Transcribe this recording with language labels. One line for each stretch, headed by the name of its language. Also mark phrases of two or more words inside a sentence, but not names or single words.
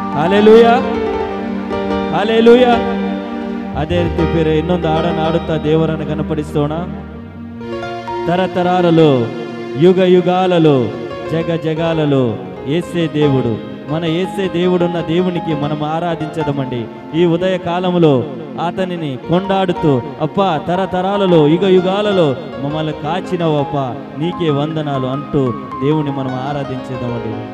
Kannada: హల్లెలూయಾ, ಹಲ್ಲೆಲೂಯಾ. ಅದೇ ರೀತಿ ಬೇರೆ ಇನ್ನೊಂದು ಹಾಡನ್ನು ಹಾಡುತ್ತಾ ದೇವರನ್ನು ಘನಪಡಿಸೋಣ.
Telugu: తరతరాలలో యుగ యుగాలలో జగ జగాలలో యేసే దేవుడు, మన యేసే దేవుడున్న దేవునికి మనం ఆరాధించదమండి. ఈ ఉదయ కాలములో అతనిని కొండాడుతూ, అప్పా తరతరాలలో యుగ యుగాలలో మమ్మల్ని కాచినవు అప్పా, నీకే వందనాలు అంటూ దేవుని మనం ఆరాధించేదమండి.